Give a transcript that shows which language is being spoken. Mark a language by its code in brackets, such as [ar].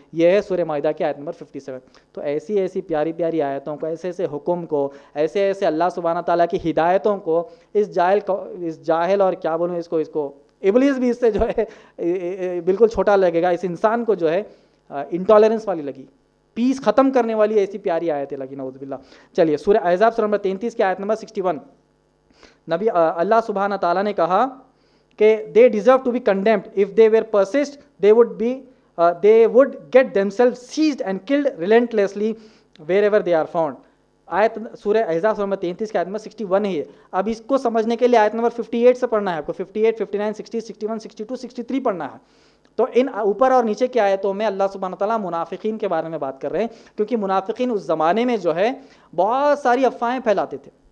[ur] یہ ہے سورہ مائدہ کی آیت نمبر 57. تو ایسی پیاری پیاری آیتوں کو, ایسے حکم کو, ایسے اللہ سبحانہ تعالیٰ کی ہدایتوں کو اس جاہل اور کیا بولوں اس کو ابلیس بھی اس سے جو ہے بالکل چھوٹا لگے گا. اس انسان کو جو ہے انٹالرنس والی لگی, پیس ختم کرنے والی ایسی پیاری آیتیں لگی, نعوذ باللہ. چلیے سورہ احزاب سورہ نمبر 33 کی آیت نمبر 61, نبی اللہ سبحانہ تعالیٰ نے کہا کہ [en] they deserve to be condemned. If they were persist, they would get themselves seized and killed relentlessly wherever they are found. [ur] آیت سورہ احزاب سورہ نمبر 33 کی آیت نمبر 61 ہے. اب اس کو سمجھنے کے لیے آیت نمبر 58 سے پڑھنا ہے آپ کو. 58, 59, 60, 61, 62, 63 پڑھنا ہے. تو ان اوپر اور نیچے کی آیتوں میں اللہ سبحانہ تعالیٰ منافقین کے بارے میں بات کر رہے ہیں, کیونکہ منافقین اس زمانے میں جو ہے بہت ساری افواہیں پھیلاتے تھے.